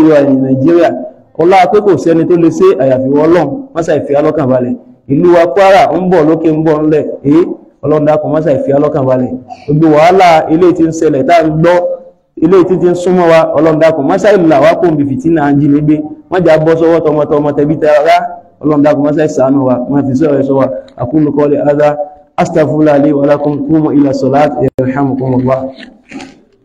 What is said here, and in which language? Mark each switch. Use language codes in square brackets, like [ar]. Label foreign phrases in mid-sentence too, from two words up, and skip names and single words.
[yo] wa Nàìjíríà ọlá pé kò sẹ́ni tó lè ṣe àyàfi ọlọ́run mọ́sà ìfi alọ́kànbalẹ̀ ìlú wa Kwara ń bọ̀ lókè ń bọ̀ ńlẹ̀ ọlọ́run dákun mọ́sà ìfi alọ́kànbalẹ̀ gbogbo wàhálà ilé tí ń ṣẹlẹ̀ tá ń gbọ́ ilé tí ń súnmọ́ wa ọlọ́run dákun mọ́sà ìlà wa kò ń bi fìtínà ń jí nígbé wọ́n jà bọ́ sọ́wọ́ tọmọtọmọ tẹbí tara ọlọ́run dákun mọ́sà ìsànú wa wọ́n fi sọ̀rọ̀ ẹ̀ṣọ́ wa [ar] أقول قولي هذا أستغفر الله لي ولكم قوموا إلى الصلاة يرحمكم الله.